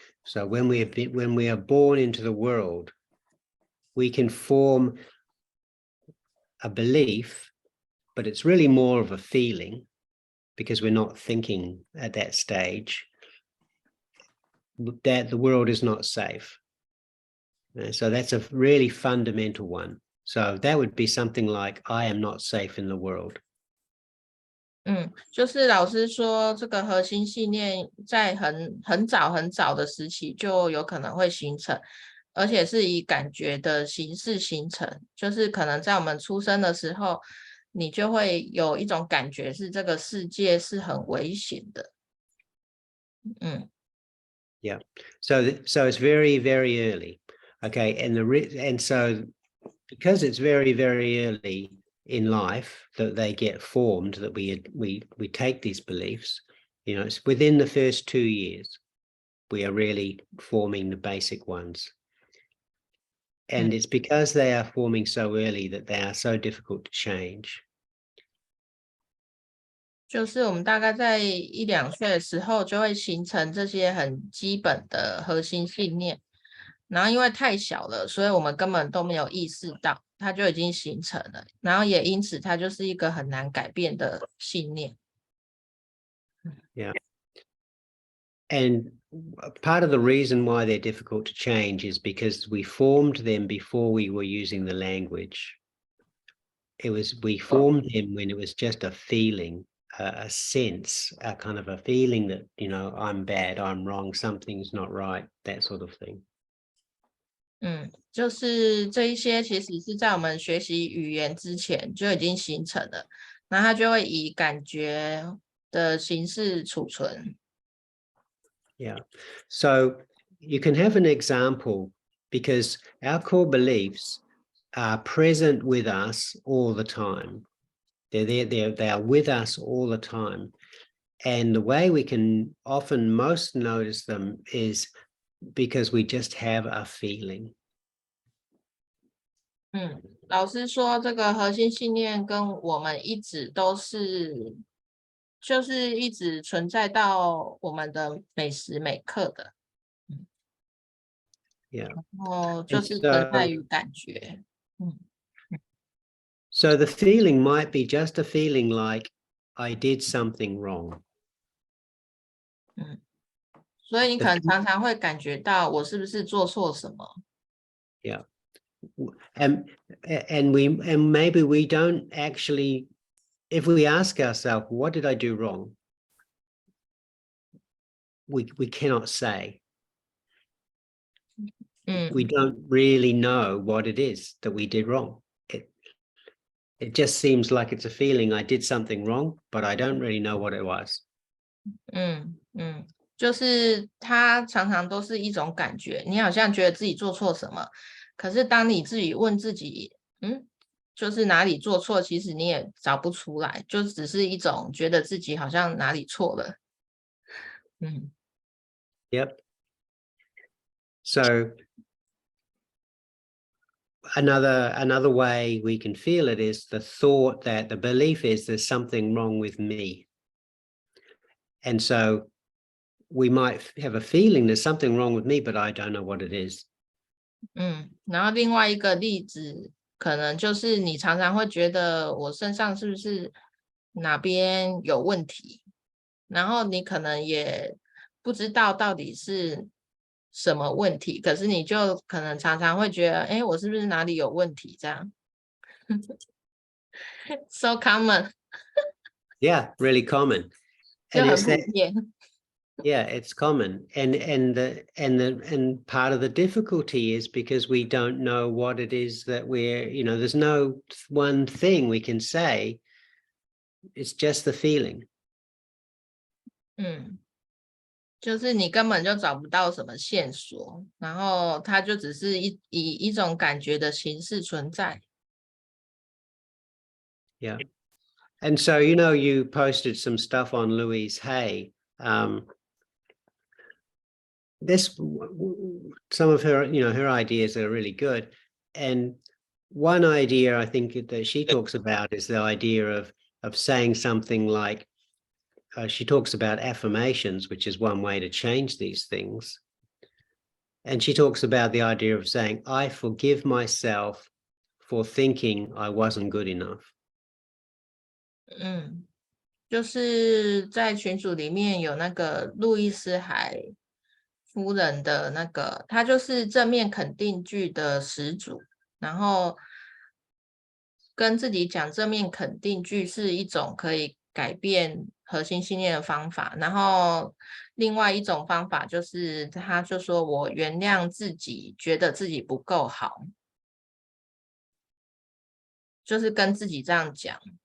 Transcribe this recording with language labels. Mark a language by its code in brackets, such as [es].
[en] So when we are born into the world, we can form a belief, but it's really more of a feeling because we're not thinking at that stage that the world is not safe. So that's a really fundamental one. So that would be something like, I am not safe in the world. [zh] 就是老师说这个核心信念在很早很早的时期就有可能会形成，而且是以感觉的形式形成，就是可能在我们出生的时候，你就会有一种感觉是这个世界是很危险的。 [en] Yeah. So it's very, very early. Okay. And so because it's very, very early in life that they get formed, that we take these beliefs, it's within the first 2 years, we are really forming the basic ones. And it's because they are forming so early that they are so difficult to change. [zh] 就是我们大概在1、2岁的时候就会形成这些很基本的核心信念，然后因为太小了，所以我们根本都没有意识到它就已经形成了，然后也因此它就是一个很难改变的信念。 [en] Yeah. And part of the reason why they're difficult to change is because we formed them before we were using the language. We formed them when it was just a feeling, a sense, a kind of a feeling that, I'm bad, I'm wrong, something's not right, that sort of thing. [zh] 就是这一些其实是在我们学习语言之前就已经形成了，然后它就会以感觉的形式储存。 [en] Yeah. So you can have an example because our core beliefs are present with us all the time. They're there, they are with us all the time. And the way we can often most notice them is because we just have a feeling. [zh] 老师说这个核心信念跟我们一直都是就是一直存在到我们的每时每刻的。 [en] Yeah. [zh] 然后就是存在于感觉。 [en] So the feeling might be just a feeling like I did something wrong. [zh] 所以你可能常常会感觉到我是不是做错什么。 [en] Yeah. And maybe we don't actually, if we ask ourselves, what did I do wrong? We cannot say. We don't really know what it is that we did wrong. It just seems like it's a feeling I did something wrong, but I don't really know what it was. [zh] 就是它常常都是一种感觉，你好像觉得自己做错什么，可是当你自己问自己，就是哪里做错，其实你也找不出来，就只是一种觉得自己好像哪里错了。 [en] Yep. So another way we can feel it is the thought that the belief is there's something wrong with me. And so we might have a feeling there's something wrong with me, but I don't know what it is. [zh] 然后另外一个例子可能就是你常常会觉得我身上是不是哪边有问题，然后你可能也不知道到底是什么问题，可是你就可能常常会觉得，哎，我是不是哪里有问题这样？ [en] So common. Yeah, really common. [zh] 就 [en] And [zh] 很 [en] it's [zh] 普 [en] that, [zh] 遍。 [en] yeah, it's common. And part of the difficulty is because we don't know what it is that we're, there's no one thing we can say. It's just the feeling. [zh] 就是你根本就找不到什么线索，然后它就只是以一种感觉的形式存在。 [en] Yeah. And so, you posted some stuff on Louise Hay. Some of her, her ideas are really good. And one idea I think that she talks about is the idea of saying something like, she talks about affirmations, which is one way to change these things. And she talks about the idea of saying, I forgive myself for thinking I wasn't good enough. [zh] 就是在群组里面有那个路易斯海夫人的那个，她就是正面肯定句的始祖，然后跟自己讲正面肯定句是一种可以改变核心信念的方法，然后另外一种方法就是他就说我原谅自己，觉得自己不够好，就是跟自己这样讲。